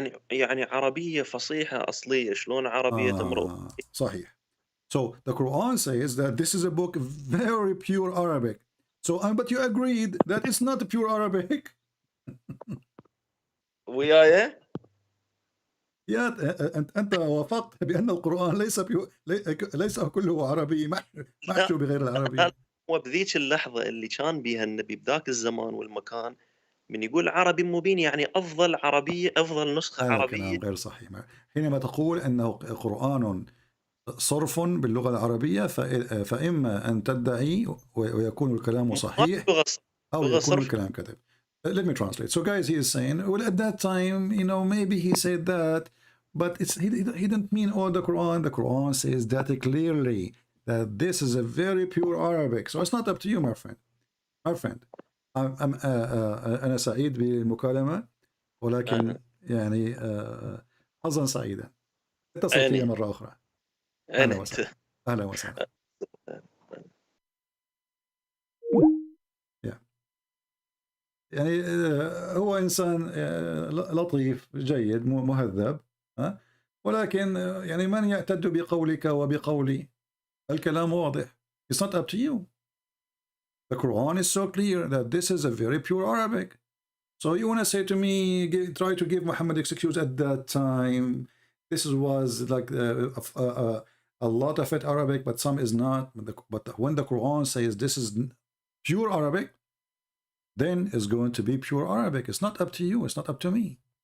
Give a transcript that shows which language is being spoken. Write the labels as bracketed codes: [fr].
[ar] يعني عربية فصيحة أصلية. شلون عربية امرؤ؟ صحيح. [en] So the Quran says that this is a book very pure Arabic. So, but you agreed that it's not pure Arabic. [ar] وياي؟ يا أنت وافقت بأن القرآن ليس كله عربي محشو بغير العربي. هو بذيك اللحظة اللي كان بيها النبي بذاك الزمان والمكان من يقول عربي مبين يعني أفضل عربية، أفضل نسخة هذا عربية. كلام غير صحيح. حينما تقول أنه قرآن صرف باللغة العربية فإما أن تدعي ويكون الكلام صحيح أو يكون الكلام كذب. [en] Let me translate. So guys, he is saying, well, at that time, you know, maybe he said that, but he didn't mean all the Quran. The Quran says that clearly, that this is a very pure Arabic. So it's not up to you, my friend. My friend. [ar] أنا سعيد بالمكالمة ولكن يعني حظا سعيدا. اتصل في مرة أخرى. أهلا وسهلا. أهلا وسهلا. يعني هو إنسان لطيف جيد مهذب، ولكن يعني من يعتد بقولك وبقولي؟ الكلام واضح. [en] It's not up to you. The Quran is so clear that this is a very pure Arabic. So you want to say to me, try to give Muhammad excuse at that time. This was like a lot of it Arabic, but some is not. But when the Quran says this is pure Arabic, then it's going to be pure Arabic. It's not up to you. It's not up to me.